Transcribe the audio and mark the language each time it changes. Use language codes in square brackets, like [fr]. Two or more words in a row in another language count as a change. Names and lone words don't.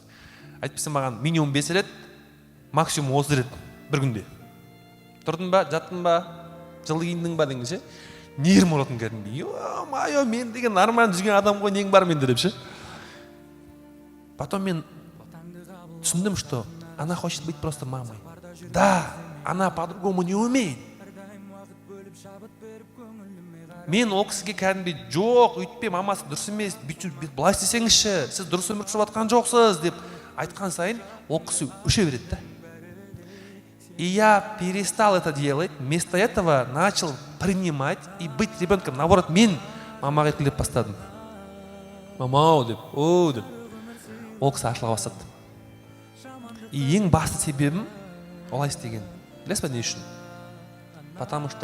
[kk] Айтпаса маған минимум 5 рет, максимум 30 рет бір күнде. Тұрдың ба, жаттың ба, жылы киіндің ба деген ше. Нервім ұратын кәдімгі. Ё-майо, мен деген нормально жүрген адам ғой, нең бар менде деп ше. Потом мен түсіндім, [ru] что она хочет быть просто мамой. Да, она по-другому не умеет. [kk] Мен ол кісіге кәдімгі жоқ, өйтпе, мамасы дұрыс емес, былай істесеңізші, сіз дұрыс өмір сүріп жатқан жоқсыз деп айтқан сайын ол кісі өше береді да. [ru] И я перестал это делать, вместо этого начал принимать и быть ребенком. Наоборот, [kk] мен мамаға еркелеп бастадым. Мама деп, о деп. Ол кісі ашыла бастады. И ең басты себебім олай істеген. Білесіз бе не үшін? [ru] Потому что